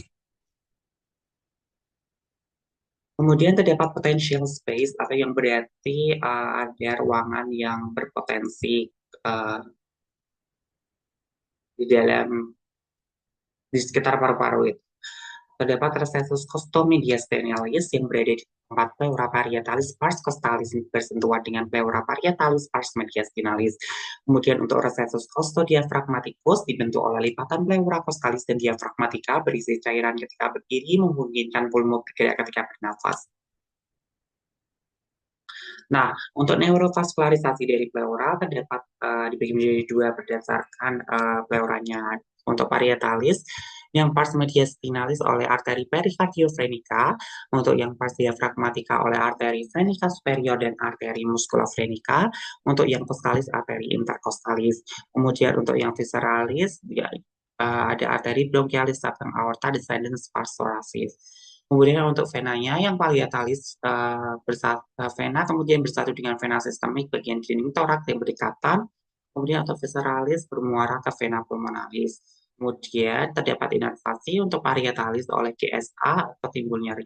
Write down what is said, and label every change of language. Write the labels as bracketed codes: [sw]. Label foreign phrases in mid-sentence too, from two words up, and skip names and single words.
[id] Kemudian terdapat [en] potential space [id] atau yang berarti ada ruangan yang berpotensi uh, di dalam di sekitar paru-paru itu. Terdapat recessus costomediastinalis yang berada di tempat pleura parietalis pars costalis bersentuhan dengan pleura parietalis pars mediastinalis. Kemudian untuk recessus costodiaphragmaticus dibentuk oleh lipatan pleura costalis dan diafragmatica berisi cairan ketika berdiri memungkinkan pulmo bergerak ketika bernafas. Nah, untuk neurovaskularisasi dari pleura terdapat dibagi menjadi dua berdasarkan pleuranya. Untuk parietalis, yang pars mediastinalis oleh arteri pericardiofrenica, untuk yang pars diafragmatica oleh arteri frenica superior dan arteri musculofrenica, untuk yang costalis arteri intercostalis. Kemudian untuk yang visceralis, ya, ada arteri bronchialis sabang aorta descendens pars thoracis. Kemudian untuk venanya yang parietalis vena kemudian bersatu dengan vena sistemik bagian dinding toraks yang berdekatan. Kemudian untuk visceralis bermuara ke vena pulmonalis. Kemudian terdapat inervasi untuk parietalis oleh GSA atau timbul nyeri.